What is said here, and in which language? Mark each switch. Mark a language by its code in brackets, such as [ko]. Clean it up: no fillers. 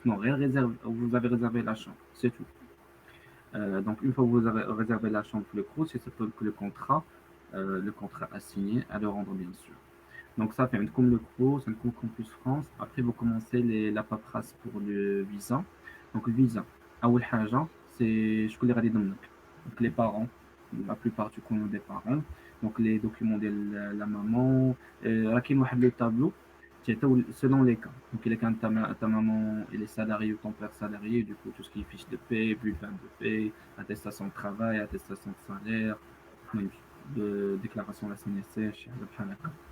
[fr] Non, vous avez réservé la chambre. C'est tout. Donc, une fois que vous avez réservé la chambre pour le CROUS, c'est que le contrat à signer, à le rendre, bien sûr. Donc ça fait comme le CROUS, un cours Campus France. Après, vous commencez la paperasse pour le visa. Donc le visa, [ar] أول حاجة, [fr] c'est [ar] شكون اللي غادي يضمنك. [fr] Donc les parents, la plupart du coup des parents. Donc les documents de la maman. [ar] راه كاين واحد [fr] le tableau selon les cas. Donc il est quand ta maman elle est salariée ou ton père salarié, du coup tout ce qui est fiche de paie, bulletin de paie, attestation de travail, attestation de salaire, de déclaration de la CNSS, [ar] بحال هكا.